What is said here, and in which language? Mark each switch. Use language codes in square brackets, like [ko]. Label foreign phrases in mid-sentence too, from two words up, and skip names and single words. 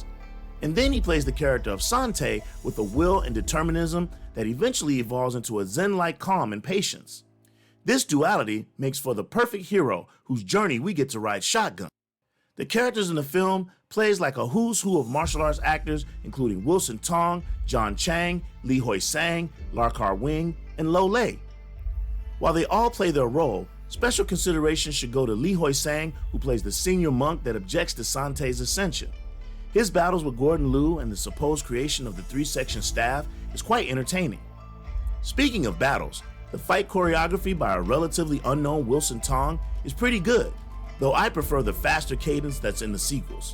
[en] And then he plays the character of Sante with a will and determinism that eventually evolves into a zen-like calm and patience. This duality makes for the perfect hero whose journey we get to ride shotgun. The characters in the film plays like a who's who of martial arts actors, including Wilson Tong, John Chang, Li Hoi Sang, Lar Kar Wing, and Lo Lei. While they all play their role, special consideration should go to Li Hoi Sang, who plays the senior monk that objects to Sante's ascension. His battles with Gordon Liu and the supposed creation of the three-section staff is quite entertaining. Speaking of battles, the fight choreography by a relatively unknown Wilson Tong is pretty good, though I prefer the faster cadence that's in the sequels.